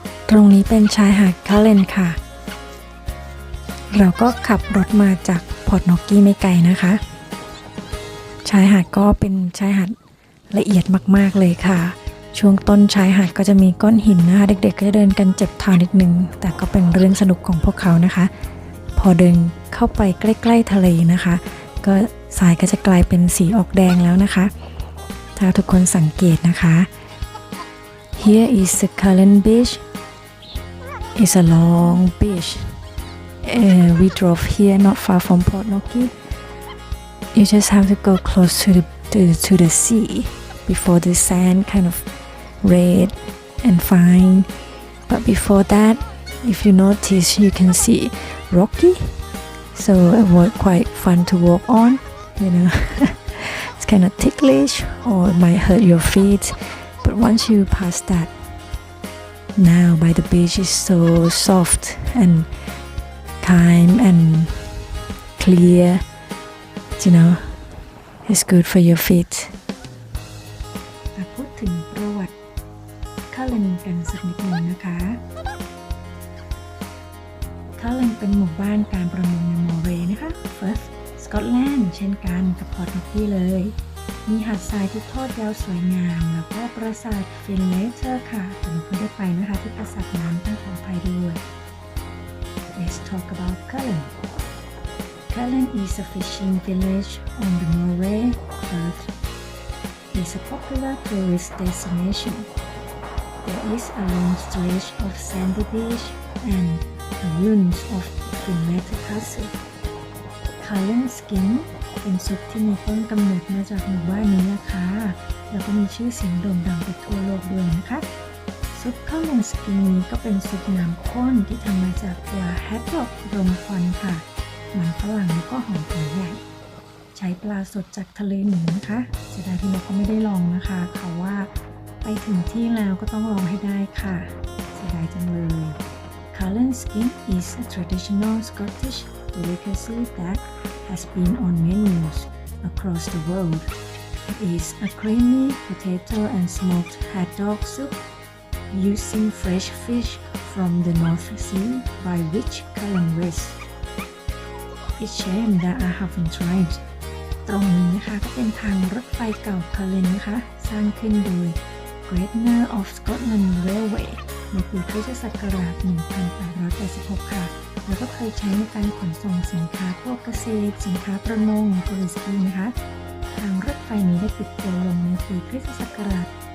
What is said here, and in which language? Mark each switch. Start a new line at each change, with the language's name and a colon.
Thai: ตรงนี้เป็นชายหาดคาเลนค่ะเราก็ขับรถมาจากพอร์ตน็อกกี้ไม่ไกลนะคะชายหาดก็เป็นชายหาดละเอียดมากๆเลยค่ะช่วงต้นชายหาดก็จะมีก้อนหินนะคะเด็กๆก็จะเดินกันเจ็บเท้านิดนึงแต่ก็เป็นเรื่องสนุกของพวกเขานะคะ พอเดินเข้าไปใกล้ๆทะเลนะคะก็ทรายก็จะกลายเป็นสีออกแดงแล้วนะคะถ้าทุกคนสังเกตนะคะ
English: Here is the Cullen Beach.It's a long beach. We drove here not far from Port Noki. You just have to go close to the sea before the sand kind of red and fine. But before that, if you notice, you can see rocky. So it was quite fun to walk on. You know, it's kind of ticklish or it might hurt your feet. But once you pass that.Now by the beach is so soft and calm and clear, you know, it's good for your feet.
Thai: พูดถึงประวัติคาเลนกันสักนิดนึงนะคะคาเลนเป็นหมู่บ้านการประมงในมอร์เรย์นะคะ Firth สกอตแลนด์เช่นกันกับพอร์ตน็อกกี้เลยมีหาดทรายที่ทอดยาวสวยงามแล้วก็ปราสาทฟินเลเตอร์ค่ะแต่เราไม่ได้ไปนะคะที่ปราสาทนั้นต้องขออภัยด้วย
English: Let's talk about Cullen. Cullen is a fishing village on the Moray Firth. It's a popular tourist destination. There is a long stretch of sandy beach and the ruins of Finletter Castle.
Thai: Cullen Skinเป็นซุปที่มีต้นกำเนิดมาจากหมู่บ้านนี้นะคะแล้วก็มีชื่อเสียงโด่งดังไปทั่วโลกด้วยนะคะซุปข้าวมันสกินนี้ก็เป็นซุปน้ำข้นที่ทำมาจากปลาแฮดด็อกรมควันค่ะมันฝรั่งแล้วก็หอมหัวใหญ่ ใช้ปลาสดจากทะเลหนุนนะคะเสียดายที่เราก็ไม่ได้ลองนะคะเขาว่าไปถึงที่แล้วก็ต้องลองให้ได้ค่ะเสียดายจังเลย
English: Cullen Skin is a traditional Scottish delicacy that has been on menus across the world. It is a creamy potato and smoked haddock soup using fresh fish from the North Sea by Rich Cullen West. It's shame that I haven't tried.
Thai: ตรงนี้นะคะก็เป็นทางรถไฟเก่าคาเลนนะคะสร้างขึ้นโดย Greater of Scotland Railway ในปีพุทธศักราช 1886 ค่ะแล้วก็เคยใช้ในการขนส่งสินค้าพวกเกษตรสินค้าประมงโทริสกีนะคะทางรถไฟนี้ได้ปิดตัวลงในปีคริสตศักราช